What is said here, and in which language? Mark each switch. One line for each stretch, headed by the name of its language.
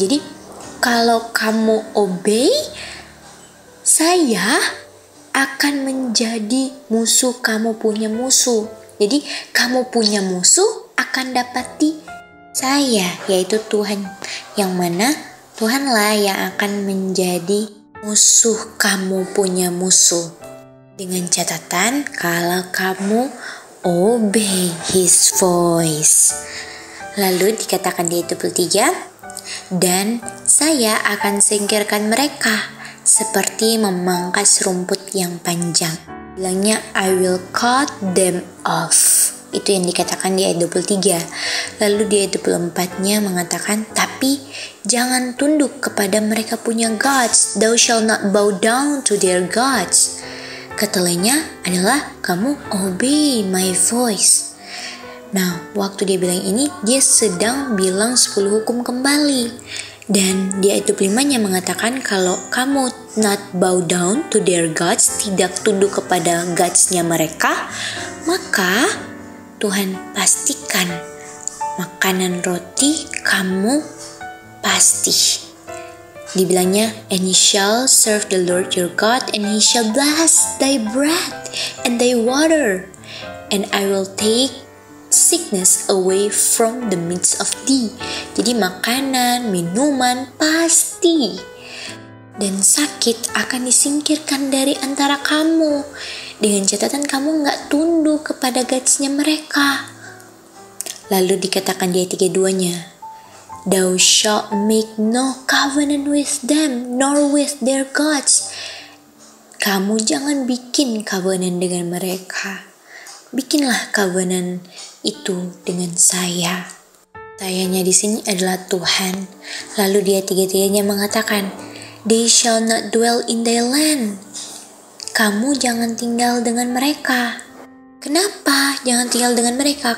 Indonesian: Jadi, kalau kamu obey, saya akan menjadi musuh kamu punya musuh. Jadi, kamu punya musuh akan dapati saya, yaitu Tuhan, yang mana Tuhanlah yang akan menjadi musuh kamu punya musuh. Dengan catatan kalau kamu obey his voice. Lalu dikatakan di ayat 23, dan saya akan singkirkan mereka seperti memangkas rumput yang panjang. Bilangnya
English: I will cut them off.
Indonesian: Itu yang dikatakan di ayat 23. Lalu di ayat 24-nya mengatakan, tapi jangan tunduk kepada mereka punya gods.
English: Thou shall not bow down to their gods.
Indonesian: Ketelanya adalah kamu obey my voice. Nah, waktu dia bilang ini, dia sedang bilang 10 hukum kembali. Dan di ayat 25-nya mengatakan kalau kamu
English: not bow down to their gods,
Indonesian: tidak tunduk kepada gods-nya mereka, maka Tuhan pastikan makanan roti kamu pasti. Dibilangnya,
English: and ye shall serve the Lord your God, and he shall bless thy bread and thy water, and I will take sickness away from the midst of thee.
Indonesian: Jadi makanan, minuman pasti. Dan sakit akan disingkirkan dari antara kamu. Dengan catatan kamu gak tunduk kepada gods-nya mereka. Lalu dikatakan di ayat 32-nya,
English: thou shalt make no covenant with them, nor with their gods.
Indonesian: Kamu jangan bikin covenant dengan mereka. Bikinlah covenant itu dengan saya. Sayanya di sini adalah Tuhan. Lalu di ayat 33-nya mengatakan,
English: they shall not dwell in thy land.
Indonesian: Kamu jangan tinggal dengan mereka. Kenapa jangan tinggal dengan mereka?